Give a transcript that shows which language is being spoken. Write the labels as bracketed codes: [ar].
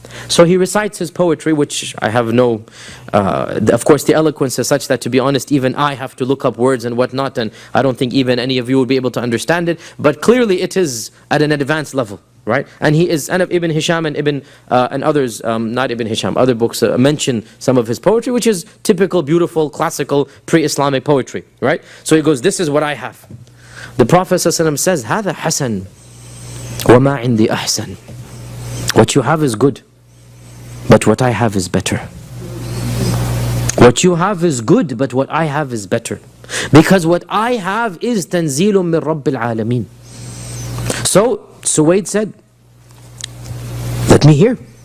[en] So he recites his poetry, which I have no, of course the eloquence is such that, to be honest, even I have to look up words and whatnot, and I don't think even any of you will be able to understand it. But clearly it is at an advanced level, right? And he is, and Ibn Hisham and others, not Ibn Hisham, other books mention some of his poetry, which is typical, beautiful, classical, pre-Islamic poetry, right? So he goes, this is what I have. The Prophet ﷺ says, [ar] هذا حسن وما عندي أحسن. [en] What you have is good, but what I have is better. What you have is good, but what I have is better. Because what I have is [ar] تنزيل من رب العالمين. [en] So Suwaid said, let me hear.